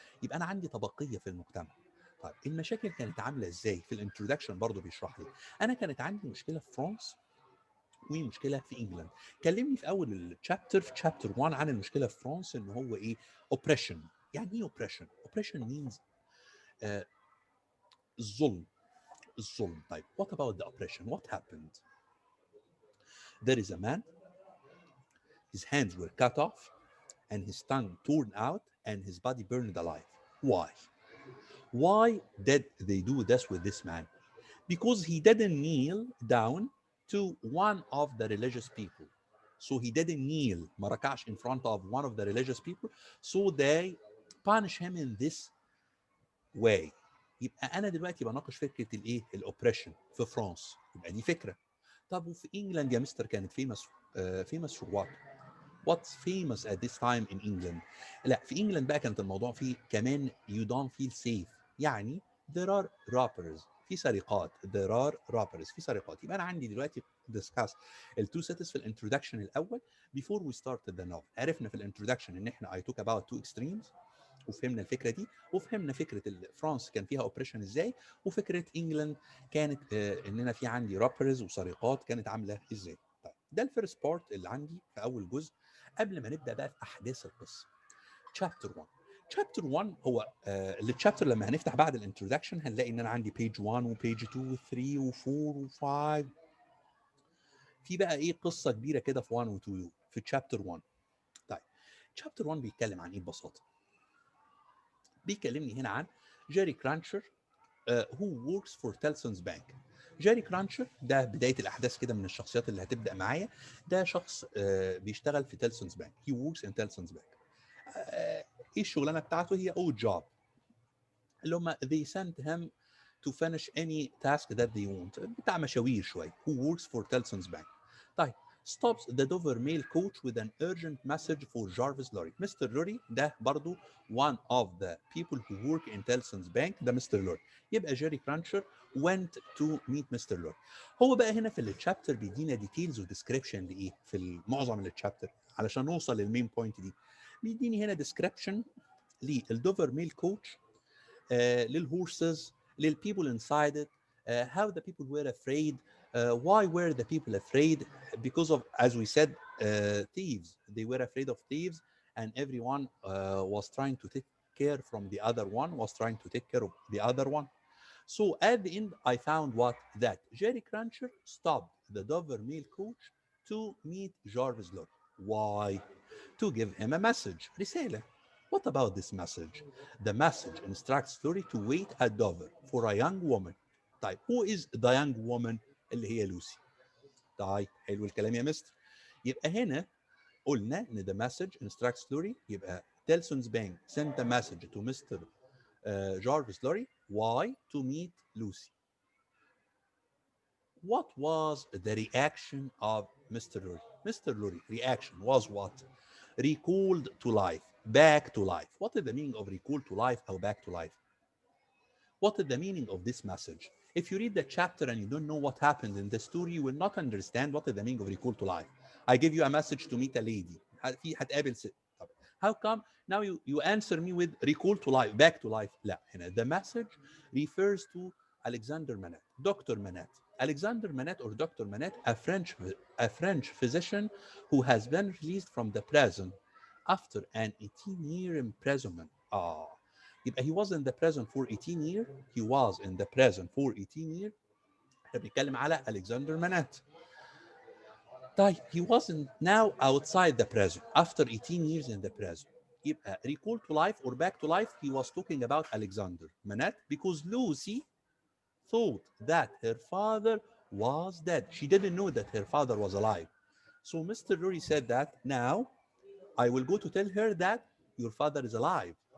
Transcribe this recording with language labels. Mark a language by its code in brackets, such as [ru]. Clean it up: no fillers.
[ar] يبقى انا عندي طبقيه في المجتمع. طيب المشاكل كانت عامله ازاي؟ في الانترودكشن برضو بيشرح لي. انا كانت عندي مشكله في فرنسا ومشكله في انجلاند. كلمني في اول الشابتر، في شابتر 1، عن المشكله في فرنسا ان هو ايه؟ اوبريشن. يعني ايه اوبريشن؟ اوبريشن means الظلم. الظلم. [en] طيب what about the oppression? What happened? There is a man, his hands were cut off and his tongue torn out and his body burned alive. Why? Why did they do this with this man? Because he didn't kneel down to one of the religious people. So he didn't kneel, marakash, in front of one of the religious people. So they punish him in this way. [ar] يبقى انا دلوقتي بناقش فكره الايه؟ الاوبريشن في فرنسا. يبقى دي فكره. طب وفي انجلاند يا مستر كانت فيمس، فيمس فور وات؟ [en] What's famous at this time in England؟ [ar] لا، في انجلاند بقى كانت الموضوع فيه كمان [en] you don't feel safe. يعني there are robbers، [ar] في سرقات. [en] there are robbers، في سرقات. [ar] يبقى انا عندي دلوقتي discuss التو سيتس في الانترودكشن الاول [en] before we started the novel. [ar] عرفنا في الانترودكشن ان احنا [en] I talk about two extremes، [ar] وفهمنا الفكره دي، وفهمنا فكره فرانس كان فيها اوبريشن ازاي، وفكره انجلاند كانت ان انا في عندي رابرز وسرقات كانت عامله ازاي. طيب ده الفيرست بارت اللي عندي في اول جزء قبل ما نبدا بقى في احداث القصه. شابتر 1. شابتر 1 هو الشابتر لما هنفتح بعد الانترودكشن هنلاقي ان انا عندي بيج 1 وبيج 2 و3 و4 و5. في بقى ايه؟ قصه كبيره كده في 1 و 2 في شابتر 1. طيب شابتر 1 بيتكلم عن ايه ببساطه؟ بيكلمني هنا عن جيري كرانشر [en] who works for Telson's Bank. [ar] جيري كرانشر ده بدايه الاحداث كده من الشخصيات اللي هتبدا معايا. ده شخص بيشتغل في تيلسونز بانك. [en] he works in Tellson's Bank. [ar] ايه الشغلانه بتاعته؟ هي [en] odd job، [ar] اللي هم [en] they send him to finish any task that they want، [ar] بتاع مشاوير شويه. [en] who works for Telson's Bank. طيب stops the Dover mail coach with an urgent message for Jarvis Lorry. Mr. Lorry [ar] ده برضو [en] one of the people who work in Telson's Bank. [ar] ده Mr. Lorry. [en] يبقى Jerry Cruncher went to meet Mr. Lorry. [ar] هو بقى هنا في التشابتر بيدينا ديتيلز وديسكريبشن لايه في معظم التشابتر علشان نوصل للمين بوينت دي. بيديني هنا ديسكريبشن للدوفر ميل كوتش [en] للهورسز, للpeople inside it, how the people were afraid, why were the people afraid? Because of, as we said, thieves. They were afraid of thieves, and everyone was trying to take care from the other one, was trying to take care of the other one. So at the end, I found what? That Jerry Cruncher stopped the Dover Mail coach to meet Jarvis Lorry. Why? To give him a message, رسالة. What about this message? The message instructs Lorry to wait at Dover for a young woman. [ar] طيب, [en] who is the young woman [ar] اللي هي لوسي؟ طيب, حلو الكلام يا مستر. [en] يبقى هنا قلنا ان the message instructs Lorry, يبقى Telson's Bank sent a message to Mr. Jarvis Lorry. Why? To meet Lucy. What was the reaction of Mr. Lorry? Mr. Lorry reaction was what? Recalled to life, back to life. What is the meaning of recall to life or back to life? What is the meaning of this message? If you read the chapter and you don't know what happened in the story, you will not understand what is the meaning of recall to life. I give you a message to meet a lady. [ar] هتقابل ست. [en] How come now you answer me with recall to life, back to life? [ar] لا, هنا [en] the message refers to Alexander Manette, Dr. Manette. Alexander Manette or Dr. Manette, a French physician who has been released from the prison after an 18-year imprisonment. يبقى he was in the prison for 18 years. He was in the prison for 18 years. [ar] احنا بنتكلم على Alexander Manette. [en] طيب, he wasn't now outside the prison after 18 years in the prison. يبقى recall to life or back to life, he was talking about Alexander Manette because Lucy thought that her father was dead. She didn't know that her father was alive. So Mr. Rory said that now I will go to tell her that your father is alive.